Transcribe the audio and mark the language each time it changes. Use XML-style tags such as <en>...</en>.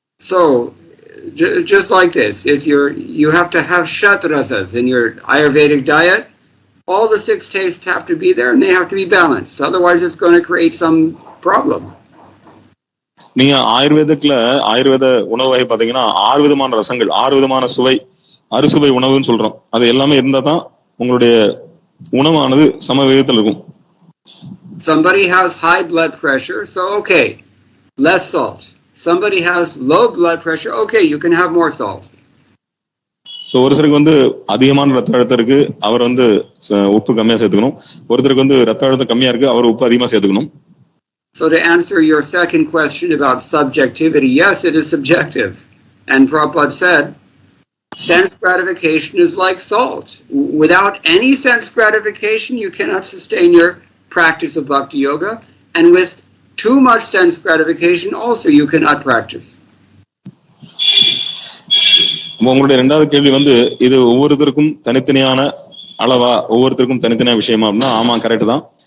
<en>So just like this, if you have to have shatrasas in your Ayurvedic diet, all the 6 tastes have to be there and they have to be balanced. Otherwise, it's going to create some problem.</en> <ta>நீங்க ஆயுர்வேத உணவு வகை பாத்தீங்கன்னா 6 விதமான ரசங்கள், 6 விதமான சுவை, அறுசுவை உணவுன்னு சொல்றோம். அது எல்லாமே இருந்தா தான் உங்களுடைய உணவானது சம விகிதத்தில் இருக்கும்.</ta> <en>Somebody has high blood pressure, so okay, less salt. Somebody has low blood pressure, okay, you can have more salt.</en> <ta>So ஒருத்தருக்கு வந்து அதிகமான ரத்த அழுத்தம் இருக்கு, அவர் வந்து உப்பு கம்மியா சேர்த்துக்கணும். ஒருத்தருக்கு வந்து ரத்த அழுத்தம் கம்மியா இருக்கு, அவர் உப்பு அதிகமா சேர்த்துக்கணும்.</ta> <en>So to answer your second question about subjectivity, yes, it is subjective. And Prabhupada said, sense gratification is like salt. Without any sense gratification, you cannot sustain your practice of bhakti yoga. And with too much sense gratification, also you cannot practice.</en> <ta>உங்களுடைய இரண்டாவது கேள்வி வந்து இது ஒவ்வொருத்தருக்கும் தனித்தனியான அளவா, ஒவ்வொருத்தருக்கும் தனித்தனியான விஷயமா அப்படின்னா, ஆமா கரெக்ட் தான்.</ta>